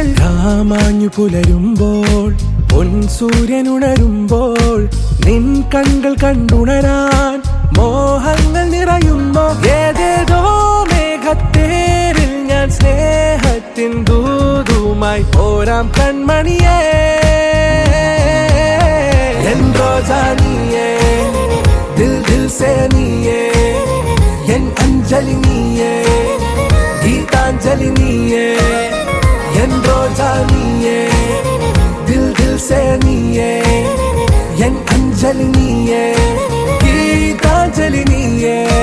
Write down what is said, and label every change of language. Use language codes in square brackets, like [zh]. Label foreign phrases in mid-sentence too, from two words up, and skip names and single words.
[ml] രാമാഞ്ഞു പുലരുമ്പോൾ പൊൻ സൂര്യനുണരുമ്പോൾ നിൻ കണ്ണുകൾ കണ്ടുണരാൻ മോഹങ്ങൾ നിറയുമ്പോ ഏതേതോ മേഘത്തേരിൽ ഞാൻ സ്നേഹത്തിൻ ദൂതുമായി പോരാം കൺമണിയേ. [ta] என் ரோஜா நீயே, [hi] दिल दिल से [ta] நீயே, என் அஞ்சலி நீயே, கீதாஞ்சலி நீயே, என் ரோஜா நீயே, [hi] दिल दिल से [ta] நீயே, என் அஞ்சலி நீயே, கீதாஞ்சலி நீயே.